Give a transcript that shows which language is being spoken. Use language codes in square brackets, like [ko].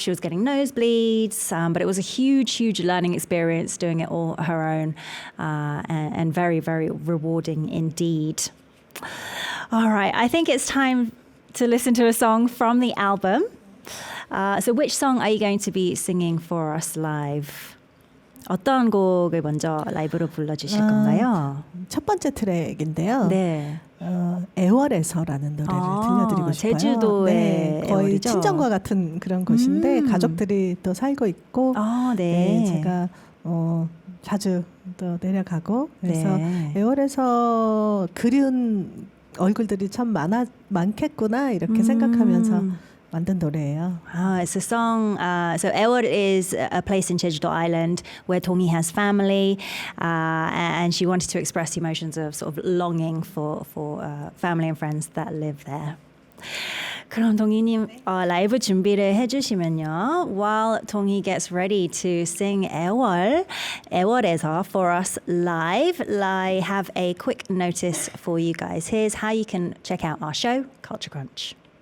[en] She was getting nosebleeds, but it was a huge learning experience doing it all her own, and very, very rewarding indeed. All right, I think it's time to listen to a song from the album. So which song are you going to be singing for us live? [ko] 어떤 곡을 먼저 라이브로 불러주실 건가요? 첫 번째 트랙인데요. 애월에서라는 노래를 들려드리고 싶어요. 제주도의 거의 애월이죠? 친정과 같은 그런 곳인데 가족들이 또 살고 있고 제가 자주 또 내려가고 그래서 애월에서 그리운 얼굴들이 참 많겠구나 이렇게 생각하면서 만든 노래예요. [en] It's a song. So Ewol is a place in Jeju-do Island where Dong-hee has family, and she wanted to express the emotions of sort of longing for family and friends that live there. [ko] 그럼 동희님 라이브 준비를 해주시면요. [en] While Dong-hee gets ready to sing 애월에서 for us live, I have a quick notice for you guys. Here's how you can check out our show, Culture Crunch.